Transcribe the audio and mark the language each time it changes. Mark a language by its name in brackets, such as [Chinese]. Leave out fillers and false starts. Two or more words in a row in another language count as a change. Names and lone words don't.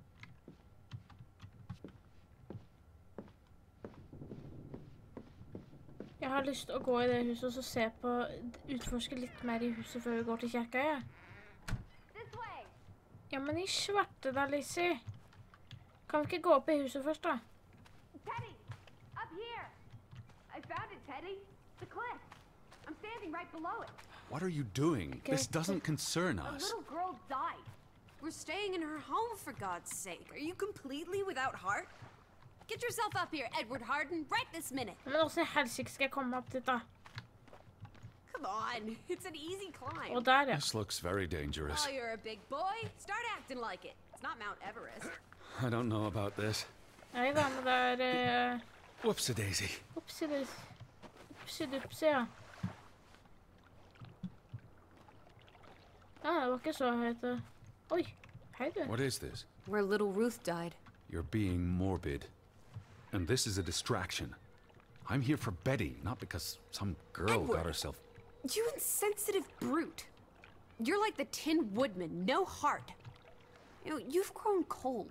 [Norwegian] Jeg har lyst til å gå i det huset og så se på, utforske litt mer i huset før vi går til kirka, ja. Ja, men i svarte da, Lizzie. Kan vi ikke gå opp i huset først, da? [English] Teddy, up here. I found it, Teddy. The cliff. I'm standing right below it. What are you doing? Okay. This doesn't concern A us. little girl died. We're staying in her home, for God's sake. Are you completely without heart? Get yourself up here, Edward Harden, right this minute. [Norwegian] Men også i helsike skal jeg komme opp dit, da. [English] Come on, it's an easy climb. [Norwegian] Og der, ja. [English] This looks very dangerous. Oh, you're a big boy. Start acting like it. It's not Mount Everest. I don't know about this. [Norwegian] Nei da, men det er... [English] Whoopsie-daisy. [Norwegian] Upsi-dupsi, ja. Ah, det var ikke så høyt. Oi, hei du. [English] What is this? Where little Ruth died. You're being morbid. And this is a distraction. I'm here for Betty, not because some girl Edward. got herself... You insensitive brute. You're like the Tin Woodman, no heart. You know, you've grown cold.